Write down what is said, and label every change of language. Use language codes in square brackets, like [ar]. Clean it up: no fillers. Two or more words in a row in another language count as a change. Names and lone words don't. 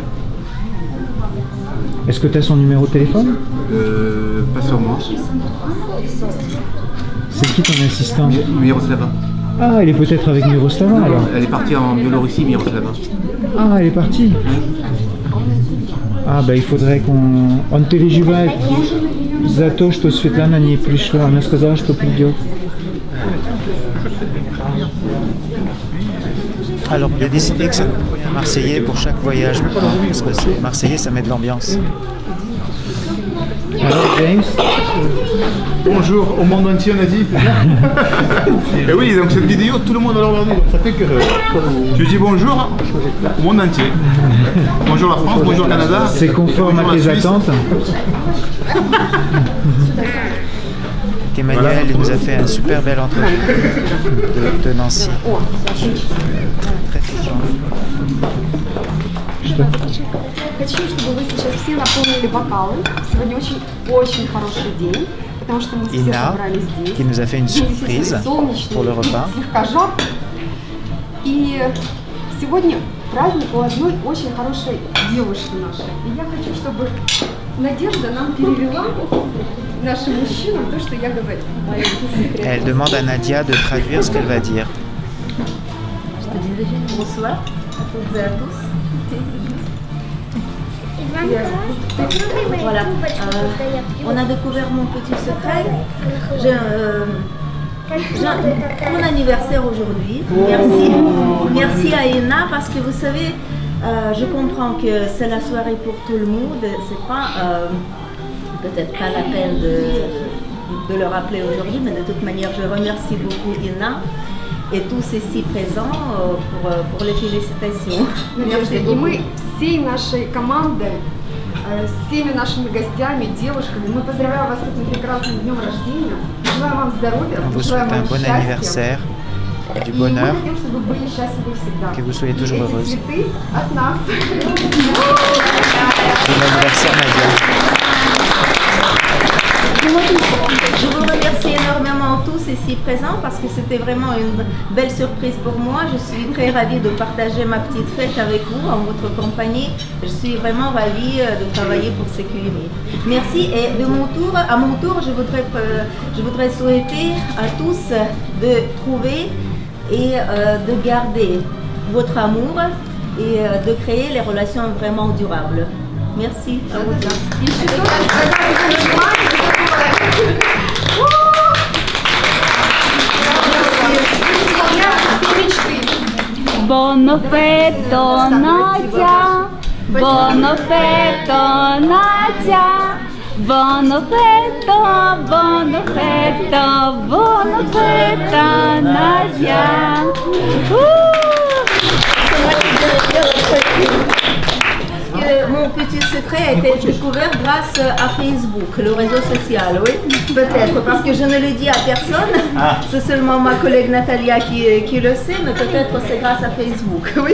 [fr] Est-ce que tu as son numéro de téléphone? Pas sur moi. C'est qui ton assistant? Miroslava. Ah, elle est peut-être avec Miroslava alors? Elle est partie en Biélorussie, Miroslava. Ah, elle est partie? Ah, bah il faudrait qu'on... [ru] Он переживает за то, что Светлана не пришла. Она сказала, что придет. [fr] Alors, on a décidé que ça nous prenait un Marseillais pour chaque voyage, parce que c'est Marseillais, ça met de l'ambiance. Alors, James? Bonjour au monde entier, on a dit. Et oui, donc cette vidéo, tout le monde va la regarder. Ça fait que je dis bonjour au monde entier. Bonjour la France, bonjour le Canada. C'est conforme à tes attentes. Emmanuel nous a fait un super bel entrevue de Nancy. Très touchant. [ru] Хочу, чтобы вы сейчас все наполнили бокалы. Сегодня очень хороший день, потому что мы все собрались здесь. [fr] Qui nous a fait une surprise pour le repas. [ru] Слегка жарко. И сегодня праздник у одной очень хорошей девушки нашей. И я хочу, чтобы Надежда нам перевела нашим мужчинам то, что я говорю. [fr] Elle demande à Nadia de traduire ce qu'elle va dire. Bonsoir à toutes et à tous. Voilà, on a découvert mon petit secret. J'ai mon anniversaire aujourd'hui. Merci à Ina parce que vous savez, je comprends que c'est la soirée pour tout le monde. C'est pas peut-être pas la peine de le rappeler aujourd'hui, mais de toute manière, je remercie beaucoup Ina et tous ici présents pour les félicitations. Merci. [ru] И мы всей нашей командой, всеми нашими гостями, девушками, мы поздравляем вас с этим прекрасным днем рождения. Желаем вам здоровья, желаем вам [fr] bon anniversaire, du bonheur, que vous soyez toujours heureuse. Bon anniversaire Nadia. Je vous remercie énormément tous ici présents parce que c'était vraiment une belle surprise pour moi. Je suis très ravie de partager ma petite fête avec vous, en votre compagnie. Je suis vraiment ravie de travailler pour CQMI. Merci et à mon tour, je voudrais souhaiter à tous de trouver et de garder votre amour et de créer les relations vraiment durables. Merci à vous tous. Buon feto Nadia, buon feto Nadia, buon feto, buon feto, buon feto Nadia. Mon petit secret a été découvert grâce à Facebook, le réseau social, oui, peut-être, parce que je ne le dis à personne, c'est seulement ma collègue Natalia qui le sait, mais peut-être c'est grâce à Facebook, oui.